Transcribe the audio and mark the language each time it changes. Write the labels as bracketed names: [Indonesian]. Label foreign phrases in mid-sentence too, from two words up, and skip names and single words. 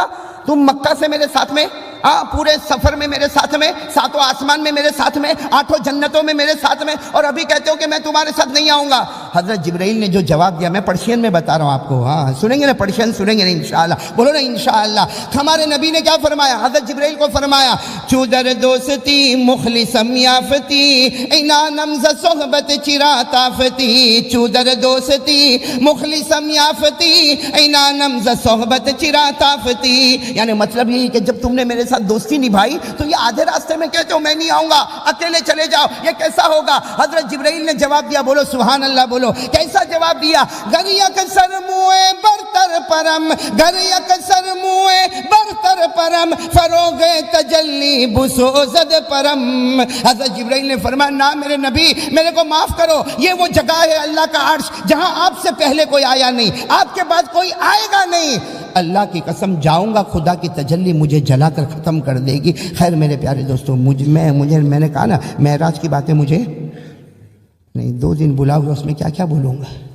[Urdu] تم مکہ سے میرے ساتھ میں، پورے سفر میں میرے ساتھ میں، 7 آسمان میں میرے ساتھ میں، 8 جنتوں میں میرے ساتھ میں، اور ابھی کہتے ہو کہ میں تمہارے ساتھ نہیں آؤں گا. حضرت جبرائیل نے جو جواب دیا، میں پرشین میں بتا رہا ہوں آپ کو، سنیں گے نا پرشین سنیں گے نا انشاءاللہ، بولو نا انشاءاللہ. ہمارے نبی نے کیا فرمایا؟ حضرت جبرائیل کو فرمایا [Persian] چودر دوستی مخلصم یافتی اینانم ز صحبت چرا تافتی. چودر دوستی مخلصم یافتی اینانم ز صحبت چرا تافتی. [Urdu] یعنی مطلب یہی کہ جب تم نے میرے ساتھ دوستی نبھائی تو یہ آدھے راستے میں کہتے ہو میں نہیں آؤں گا، اکیلے چلے جاؤ، یہ کیسا ہوگا؟ حضرت جبرائیل نے جواب دیا، بولو [Arabic] سبحان اللہ، [Urdu] بولو کیسا جواب دیا؟ [Persian] گر یک سر موئے برتر پرم، گر یک سر موئے برتر پرم، فروغ تجلی بسوزد پرم. [Urdu] حضرت جبرائیل نے فرمایا نا میرے نبی میرے کو معاف کرو، یہ وہ جگہ ہے اللہ کا عرش جہاں آپ سے پہلے کوئی آیا نہیں، آپ کے بعد کوئی آئے گا نہیں. اللہ کی قسم جاؤں گا خدا کی تجلی مجھے جلا کر ختم کر دے گی. خیر میرے پیارے دوستوں، میں نے کہا نا معراج کی باتیں مجھے نہیں، 2 دن بلا ہوا اس میں کیا کیا بولوں گا.